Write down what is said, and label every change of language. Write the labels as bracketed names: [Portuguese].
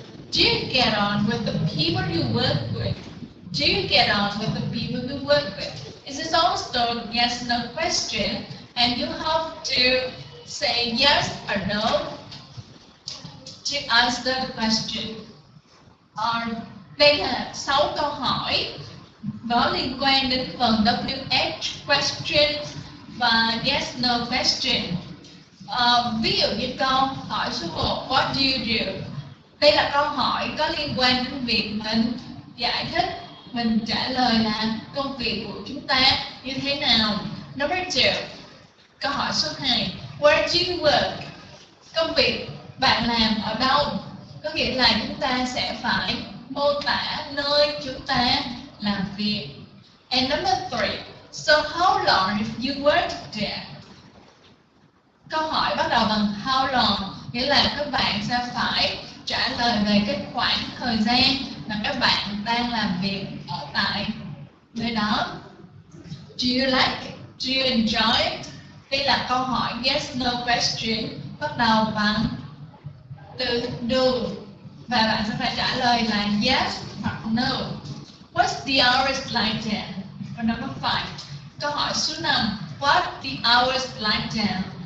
[English] Do you get on with the people you work with? Do you get on with the people you work with? It is also yes/no question, and you have to say yes or no to answer the question. [Vietnamese] Đây là 6 câu hỏi có liên quan đến phần WH question và yes no question. Ví dụ như câu hỏi số 1, [English] what do you do? [Vietnamese] Đây là câu hỏi có liên quan đến việc mình giải thích, mình trả lời là công việc của chúng ta như thế nào. [English] Number 2, [Vietnamese] câu hỏi số 2, [English] where do you work? [Vietnamese] Công việc bạn làm ở đâu? Có nghĩa là chúng ta sẽ phải mô tả nơi chúng ta làm việc. [English] And number 3, so how long have you worked there? [Vietnamese] Câu hỏi bắt đầu bằng how long, nghĩa là các bạn sẽ phải trả lời về cái khoảng thời gian mà các bạn đang làm việc ở tại nơi đó. [English] Do you like it? Do you enjoy it? [Vietnamese] Đây là câu hỏi yes no question bắt đầu bằng từ do và bạn sẽ phải trả lời là yes hoặc no. [English] What's the hours like then? [Vietnamese] Và [English] number 5, [Vietnamese] câu hỏi số 5, [English] what the hours like then?